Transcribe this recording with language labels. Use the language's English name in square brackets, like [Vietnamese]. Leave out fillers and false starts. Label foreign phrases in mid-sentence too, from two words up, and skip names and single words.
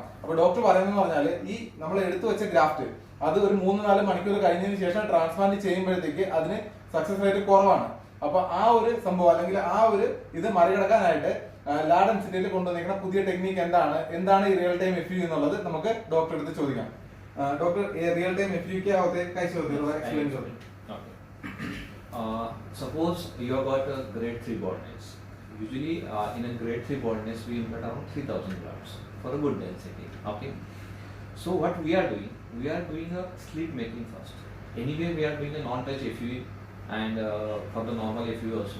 [Malayalam] അപ്പൊ ഡോക്ടർ പറയുന്നത് പറഞ്ഞാൽ ഈ നമ്മൾ എടുത്തു വെച്ച ഗ്രാഫ്റ്റ് അത് ഒരു 3-4 മണിക്കൂർ കഴിഞ്ഞതിന് ശേഷം ട്രാൻസ്പ്ലാന്റ് ചെയ്യുമ്പോഴത്തേക്ക് അതിന് [English] success rate [Malayalam] കുറവാണ്. അപ്പൊ ആ ഒരു സംഭവം അല്ലെങ്കിൽ ആ ഒരു ഇത് മറികടക്കാനായിട്ട് ലാ ഡെൻസിറ്റിയിൽ കൊണ്ടുവന്നിരിക്കുന്ന പുതിയ ടെക്നിക്ക് എന്താണ് ഈ [English] real time FUE [Malayalam] എന്നുള്ളത് നമുക്ക് ഡോക്ടർ അടുത്ത് ചോദിക്കാം. [Hindi] डॉक्टर ये [English] real time FUE [Hindi] क्या होते हैं, कैसे होते हैं, थोड़ा एक्सप्लेन करो. [English] Suppose you have got a grade 3 baldness. Usually in a grade 3 baldness we implant around 3000 grafts for a good density. Okay, so what we are doing a slit making first. Anyway we are doing a non-touch FUE and for the normal FUE also.